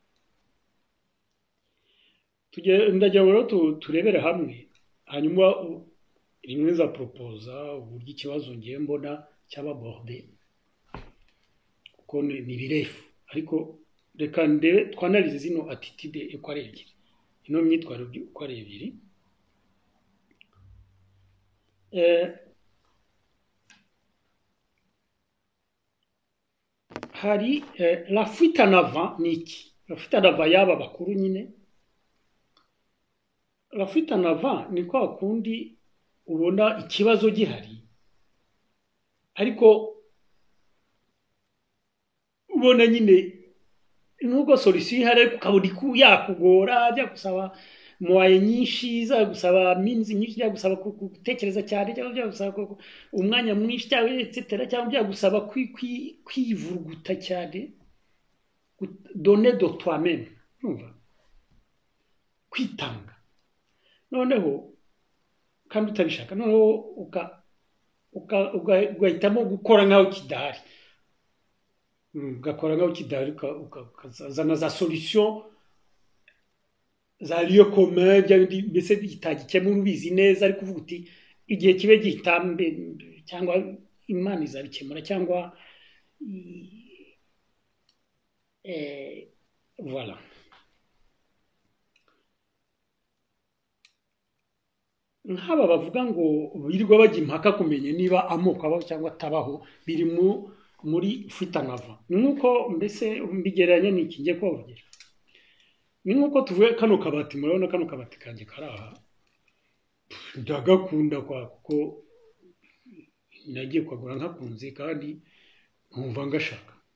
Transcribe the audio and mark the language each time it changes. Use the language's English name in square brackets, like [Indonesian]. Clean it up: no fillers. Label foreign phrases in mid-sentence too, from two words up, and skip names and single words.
[Kinyarwanda] Ndagira ngo turebere hamwe, hanyuma rimwe za proposa uburyo ikibazo ngiye mbona cy'ababorde, kuko ni birefu, ariko reka ndebe twanalize zino attitude uko ari ebyiri, ino myitwarire uko ari ebyiri. Hari [French] la fuite en avant [Kinyarwanda] ni iki? [French] La fuite en avant [Kinyarwanda] y'aba bakuru nyine. [French] La fuite en avant [Kinyarwanda] ni kwa kundi ubona ikibazo gihari, ariko ubona nyine nubwo solution ihari, ukabona yakugora, bya gusaba moye nyinshi, za gusaba means nyinshi, bya gusaba gutekereza cyane, cyangwa bya gusaba umwanya mwinshi, cyangwa etc, cyangwa bya gusaba kwivuruguta cyane, [French] donner de toi-même, [Kinyarwanda] numva kwitanga. Noneho kandi utabishaka, noneho ugahitamo gukora nkaho kidahari, ugakora nkaho kidahari, ukazana za solution za [French] lieu commun, [Kinyarwanda] mbese bitagikemura ubizi neza, ariko uvuga uti igihe kibe gitambe, cyangwa Imana izabikemura, cyangwa voilà. Nk'aba bavuga ngo birirwa bajya impaka kumenya niba amoko abaho cyangwa atabaho, biri muri [French] fuite en avant. [Kinyarwanda] Ni nk'uko mbese mbigereranya n'iki ngiye kubavugira, ni nk'uko tuvuye kano kabati, murabona kano kabati kanjye kari aha, ndagakunda kuko nagiye kwagura nkakunze kandi nkumva ngashaka.